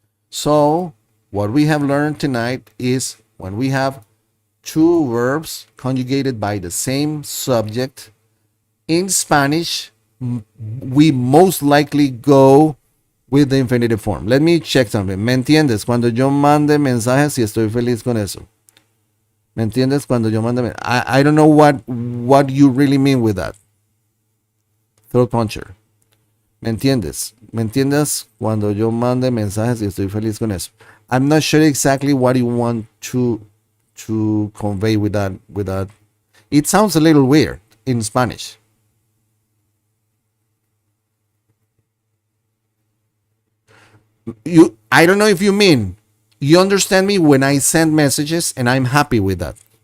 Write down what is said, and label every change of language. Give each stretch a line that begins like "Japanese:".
English: So, what we have learned tonight is when we have two verbs conjugated by the same subject, in Spanish, we most likely go with the infinitive form. Let me check something.
Spanish: ¿Me entiendes? Cuando yo mande mensajes y estoy feliz con eso. ¿Me entiendes? Cuando yo mande mensajes.
English: I don't know what you really mean with that.
Spanish: Throat puncher. ¿Me entiendes? ¿Me entiendes? Cuando yo mande mensajes y estoy feliz con eso.
English: I'm not sure exactly what you want to convey with that. It sounds a little weird in Spanish. I don't know if you mean you understand me when I send messages and I'm happy with that.